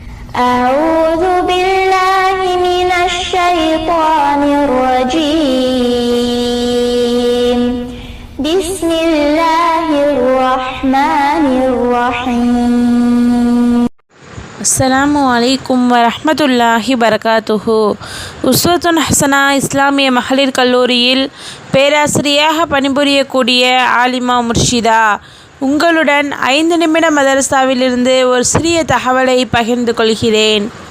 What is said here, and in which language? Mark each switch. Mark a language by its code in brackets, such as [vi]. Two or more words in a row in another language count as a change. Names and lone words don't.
[ar] أعوذ بالله من الشيطان الرجيم بسم الله الرحمن الرحيم. السلام عليكم ورحمة الله وبركاته. [ta] உஸ்வத்துன் ஹசனா இஸ்லாமிய மகளிர் கல்லூரியில் பேராசிரியராக பணிபுரியக்கூடிய ஆலிமா முர்ஷிதா உங்களுடன் 5 நிமிட மதரசாவிலிருந்து ஒரு சிறிய தகவலை பகிர்ந்து கொள்கிறேன்.